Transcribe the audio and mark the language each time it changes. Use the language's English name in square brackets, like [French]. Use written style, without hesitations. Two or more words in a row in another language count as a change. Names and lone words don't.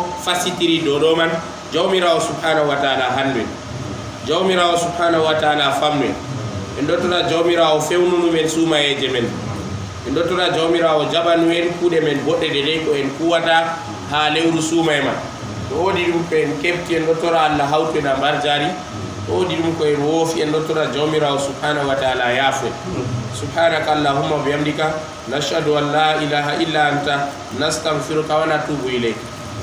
[Fula] fasitiri dow man jawmirawo [Arabic] سبحانه وتعالى [Fula] hande jawmirawo [Arabic] سبحانه وتعالى [Fula] famne en dottora jawmirawo fewnunu men suumayeje men en dottora jawmirawo jaɓanu en kuuɗe men boɗɗe dedey ko en kuwata ha lewru suumaye man to woodi ɗum ko en kefti en dottora allah hawtu en a mbar jaari to woodi ɗum ko en woofi en dottora jawmirawo [Arabic] سبحانه وتعالى [Fula] yaafu [Arabic] سبحانك اللهم وبحمدك نشهد أن لا إله إلا أنت نستغفرك ونتوب إليك